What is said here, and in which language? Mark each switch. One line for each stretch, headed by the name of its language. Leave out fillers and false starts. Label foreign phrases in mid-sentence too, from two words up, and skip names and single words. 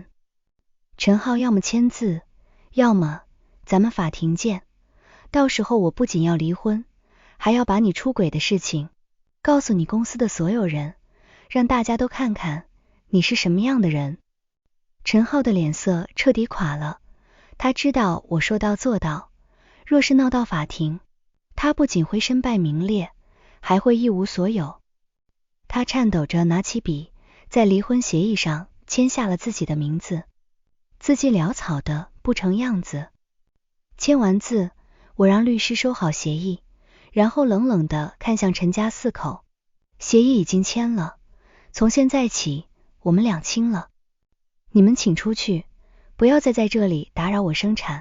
Chinese: 陳浩要麼簽字，要麼咱們法庭見，到時候我不僅要離婚，還要把你出軌的事情告訴你公司的所有人，讓大家都看看你是什麼樣的人。陳浩的臉色徹底垮了，他知道我說到做到，若是鬧到法庭，他不僅會身敗名裂，還會一無所有。他顫抖着拿起筆，在離婚協議上簽下了自己的名字，字跡潦草的不成樣子。簽完字，我讓律師收好協議，然後冷冷地看向陳家4口，協議已經簽了，從現在起我們兩清了，你們請出去，不要再在这裡打擾我生產。